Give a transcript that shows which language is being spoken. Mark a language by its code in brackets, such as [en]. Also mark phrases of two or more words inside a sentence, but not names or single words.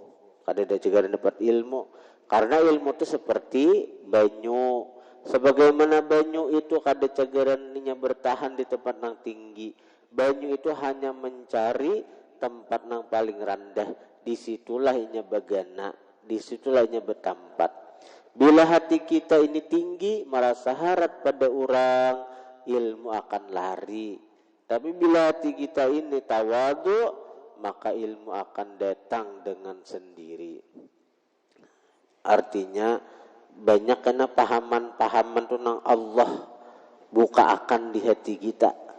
[bjn] Kada ada juga dapat ilmu, karena ilmu itu seperti banyu. Sebagaimana banyu itu kada cagarannya bertahan di tempat nang tinggi. Banyu itu hanya mencari tempat nang paling rendah. Disitulah inya bagana, disitulah inya bertempat. [id] Bila hati kita ini tinggi, merasa harap pada orang, ilmu akan lari. Tapi bila hati kita ini tawadu, maka ilmu akan datang dengan sendiri. Artinya banyak karena pahaman-pahaman tentang Allah buka akan di hati kita.